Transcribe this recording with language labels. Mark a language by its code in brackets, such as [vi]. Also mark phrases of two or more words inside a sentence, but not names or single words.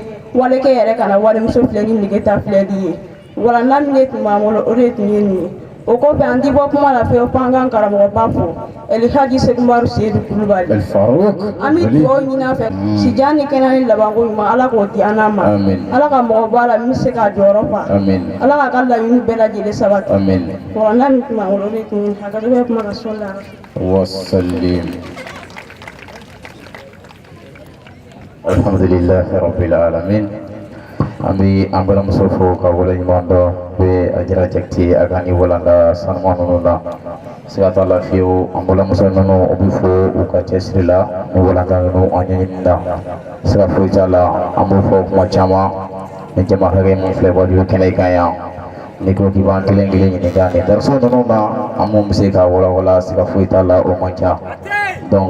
[bm] walikɛ yɛrɛ kana walimuso filɛ ni nege ta filɛli ye walanda min de tun b'an bolo o de tun ye nin ye o kɔfɛ an ti bɔ kuma la fewu fo an k'an karamɔgɔba fo Elhaji Sekumbaru Seydou Kulubali an bɛ dugawu ɲini a fɛ sijan ni kɛnɛ ni labanko ɲuman ala k'o di an n'a ma ala ka mɔgɔ b'a la min bɛ se k'a jɔyɔrɔ fa ala k'a ka laɲini bɛɛ lajɛlen sabati walanda min tun b'an bolo o de tun ye hakɛto bɛ kuma ka sɔn la wasalim. [ar] Alhamdulillahi rabbil alamin. [bm] Ami ambala musofo ka wala ɲuman be ajira jakti agani walanda sanuma nunu na sigata lafiyo ambala muso nunu obi fo u ka cɛsiri la ni walanda nunu an ɲɛɲini na siga foyi t'a la an b'o fɔ kuma caman ni jama hakɛ min filɛ waju kɛnɛ kan yan ni ko k'i b'an kelen kelen ɲininka ni daraso nunu na an mun bɛ se ka walawala siga foyi t'a la o man ca donc